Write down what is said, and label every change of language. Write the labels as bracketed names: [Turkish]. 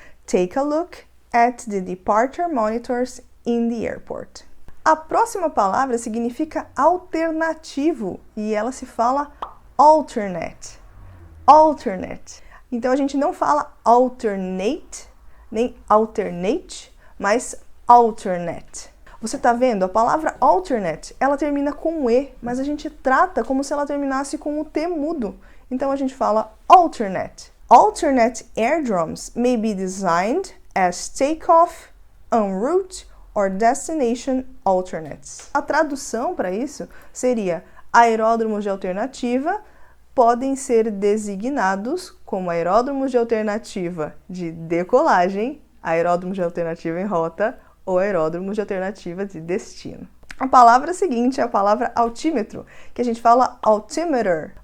[English] Take a look at the departure monitors in the airport. [Portuguese] A próxima palavra significa alternativo e ela se fala alternate. Alternate. Então a gente não fala alternate, nem alternate, mas alternate. Você tá vendo? A palavra alternate, ela termina com E, mas a gente trata como se ela terminasse com o T mudo. Então a gente fala alternate. [English] Alternate airdromes may be designed as takeoff, en route or destination alternates. [Portuguese] A tradução para isso seria: aeródromos de alternativa podem ser designados como aeródromos de alternativa de decolagem, aeródromos de alternativa em rota ou aeródromos de alternativa de destino. A palavra seguinte é a palavra altímetro, que a gente fala altimeter.